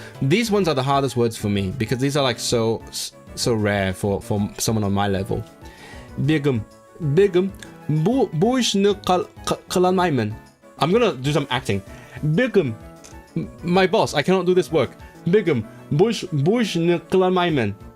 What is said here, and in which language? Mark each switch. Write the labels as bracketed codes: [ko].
[en] These ones are the hardest words for me because these are like so rare for someone on my level. [ug] Bigum bu işini kılalmaymen. [en] I'm gonna do some acting. Bigum, my boss, I cannot do this work. [ug] Bigum bu işini kılalmaymen.